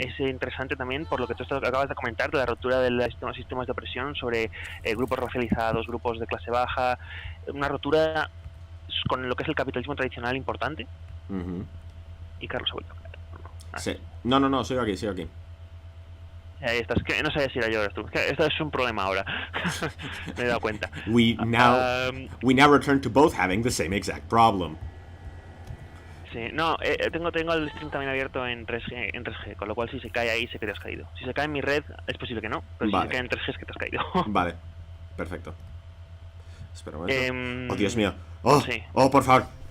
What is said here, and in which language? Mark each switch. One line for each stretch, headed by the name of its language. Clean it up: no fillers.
Spanish: Es interesante también por lo que tú acabas de comentar, de la ruptura de los sistemas de opresión sobre grupos racializados, grupos de clase baja, una ruptura con lo que es el capitalismo tradicional importante. Y Carlos ha vuelto. Sí. No, sigo aquí. Ahí estás, que no sabía si era yo o eres tú. Esto es un problema ahora. Me he dado cuenta.
English: We now return to both having the same exact problem.
Spanish: Sí, no, tengo el stream también abierto en 3G, con lo cual si se cae ahí sé que te has caído. Si se cae en mi red es posible que no, pero si se cae en 3G es que te has caído. Vale, perfecto. Espera un momento. Oh, Dios mío. Sí. Por favor.